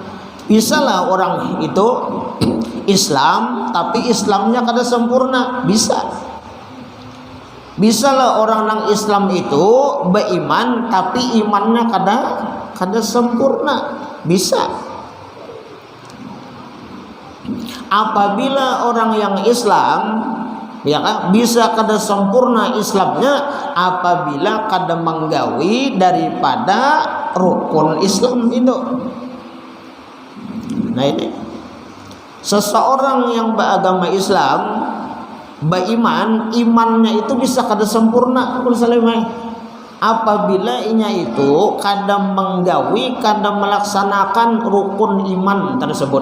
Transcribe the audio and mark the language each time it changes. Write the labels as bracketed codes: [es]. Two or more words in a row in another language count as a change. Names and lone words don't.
[bjn] Bisalah orang itu Islam tapi Islamnya kada sempurna, bisa. Bisalah orang yang Islam itu beriman tapi imannya kada sempurna, bisa. Apabila orang yang Islam, ya kan, bisa kada sempurna Islamnya apabila kada menggawi daripada rukun Islam itu. Nah ini seseorang yang beragama Islam, beriman, imannya itu bisa kada sempurna apabila inya itu kada menggawi, kada melaksanakan rukun iman tersebut.